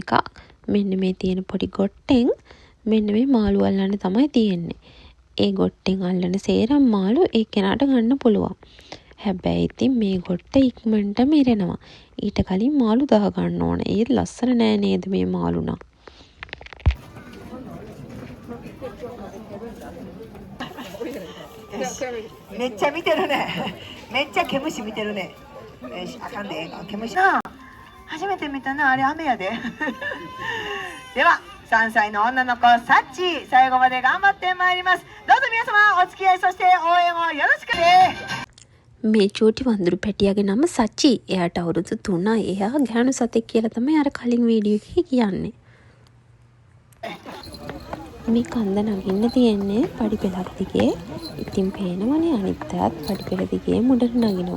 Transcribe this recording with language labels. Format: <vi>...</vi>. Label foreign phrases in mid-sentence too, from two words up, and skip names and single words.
<si>මෙන්න මේ තියෙන පොඩි ගොට්ටෙන් මෙන්න මේ මාළු අල්ලන්න තමයි තියෙන්නේ. ඒ ගොට්ටෙන් අල්ලන සේරම මාළු ඒ කෙනාට ගන්න පුළුවන්. හැබැයි ඉතින් මේ ගොට්ට ඉක්මනටම ඉරෙනවා. ඊට කලින් මාළු දා ගන්න ඕන. ඒත් ලස්සන නෑ නේද මේ මාළු නම්.</si> <ja>めっちゃ見てるね。めっちゃ毛虫見てるね。あかんで、毛虫な。初めて見たな、あれ雨やで。では、3歳の女の子サッチー、最後まで頑張ってまいります。どうぞ皆様お付き合いそして応援をよろしくね。</ja> <si>මේ චූටි වඳුරු පැටියාගේ නම සචි. එයාට අවුරුදු 3යි. එයා ගැහණු සතෙක් කියලා තමයි අර කලින් වීඩියෝ එකේ කියන්නේ. මේ කන්ද නගින්න තියෙන්නේ පඩි පෙළක් දිගේ. ඉතින් පේනවනේ අනිත් අයත් පඩි පෙළ දිගේ මුඩට නගිනවා.</si>